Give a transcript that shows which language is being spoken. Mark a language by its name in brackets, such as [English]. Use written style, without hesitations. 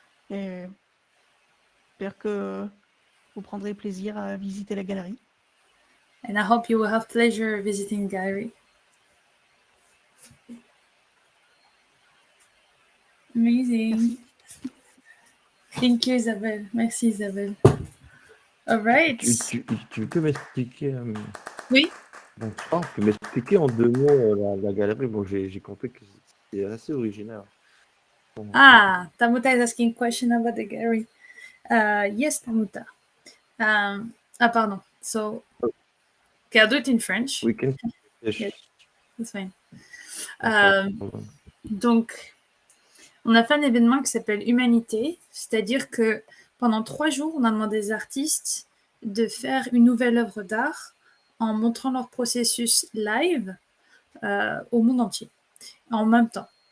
[French] Et j'espère que vous prendrez plaisir à visiter la galerie. [English] And I hope you will have pleasure visiting the gallery. Amazing. [French] Merci. [English] Thank you, Isabelle. [French] Merci, Isabelle. [English] All right. [French] tu peux m'expliquer Oui. bonsoir, tu peux m'expliquer en 2 mots la galerie? Bon, j'ai compris que c'est assez original. Bon, [English] Ah, Tamuta is asking a question about the gallery. Yes, Tamuta. [French] Pardon. [English] So, okay, I'll do it in French. we can. Yes, that's fine. [French] Pardon. Donc, on a fait un événement qui s'appelle Humanité, c'est-à-dire que pendant 3 jours, on a demandé aux artistes de faire une nouvelle œuvre d'art en montrant leur processus live au monde entier, en même temps.